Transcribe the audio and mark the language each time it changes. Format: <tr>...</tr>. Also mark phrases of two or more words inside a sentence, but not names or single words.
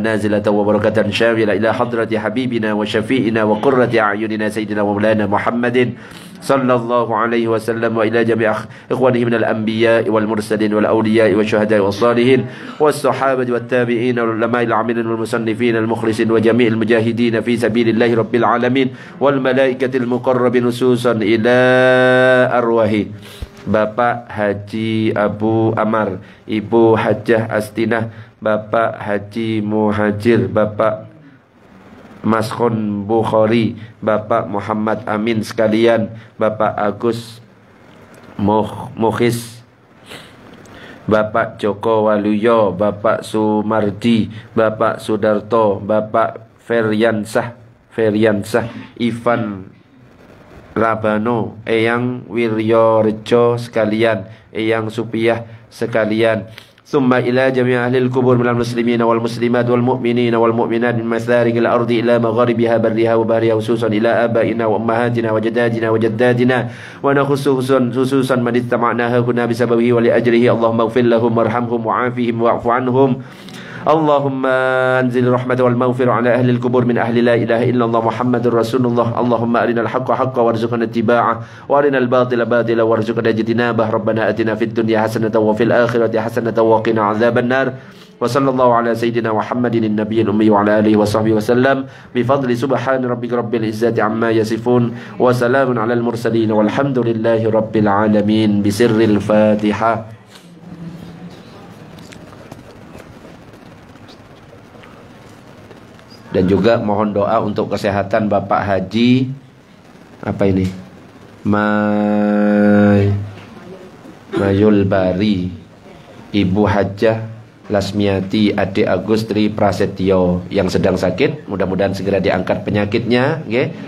<ar>نازلة وبركة شاملة إلى حضرة حبيبنا وشفيئنا وقرة أعيننا سيدنا ومولانا محمد صلى الله عليه وسلم وإلى جميع إخوانه من الأنبياء والمرسلين والأولياء والشهداء والصالحين والصحابة والتابعين والعلماء العاملين والمصنفين المخلصين وجميع المجاهدين في سبيل الله رب العالمين والملائكة المقربين خصوصا إلى أرواح Bapak Haji Abu</ar> <id>Amar, Ibu Hajah Astinah, Bapak Haji Muhajir, Bapak Maskon Bukhari, Bapak Muhammad Amin sekalian, Bapak Agus Mukhis, Bapak Joko Waluyo, Bapak Sumardi, Bapak Sudarto, Bapak Feryansah, Ivan Rabano, Eyang Wiryorejo sekalian, Eyang Supiyah sekalian.</id> <ar>ثم إلى جميع أهل القبور من المسلمين والمسلمات والمؤمنين والمؤمنات من مشارق الأرض إلى مغاربها برها وبحرها خصوصا إلى آبائنا وأمهاتنا وأجدادنا وجداتنا وخصوصا من استمعناها كنا بسببه ولأجره. اللهم اغفر لهم وارحمهم وعافهم واعف عنهم. اللهم أنزل الرحمة والمغفرة على أهل القبور من أهل لا إله إلا الله محمد رسول الله. اللهم أرنا الحق حقا وارزقنا اتباعه وأرنا الباطل باطلا وارزقنا اجتنابه. ربنا آتنا في الدنيا حسنة وفي الآخرة حسنة وقنا عذاب النار. وصلى الله على سيدنا محمد النبي الأمي وعلى آله وصحبه وسلم بفضل سبحان ربك رب العزة عما يصفون وسلام على المرسلين والحمد لله رب العالمين بسر الفاتحة.</ar> <id>Dan juga mohon doa untuk kesehatan Bapak Haji apa ini? Mayul Bari, Ibu Hajah Lasmiati, Adik Agustri Prasetyo yang sedang sakit, mudah-mudahan segera diangkat penyakitnya, okay?</id>